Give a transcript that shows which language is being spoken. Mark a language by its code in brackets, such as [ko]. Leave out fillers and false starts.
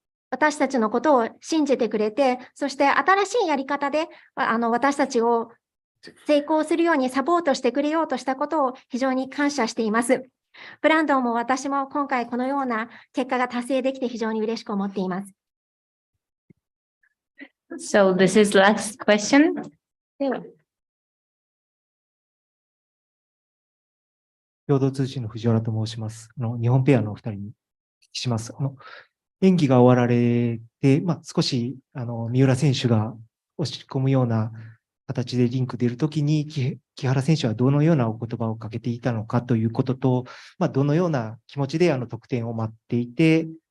[ja] 私たちのことを信じてくれて、そして新しいやり方で私たちを成功するようにサポートしてくれようとしたことを非常に感謝しています。ブランドンも私も今回このような結果が達成できて非常に嬉しく思っています。 [en] So this is last question. [ja] では共同通信の藤原と申します。日本ペアのお二人にお聞きします。演技が終わられて、少し、三浦選手が押し込むような形でリンク出るときに、木原選手はどのようなお言葉をかけていたのかということと、どのような気持ちで得点を待っていて、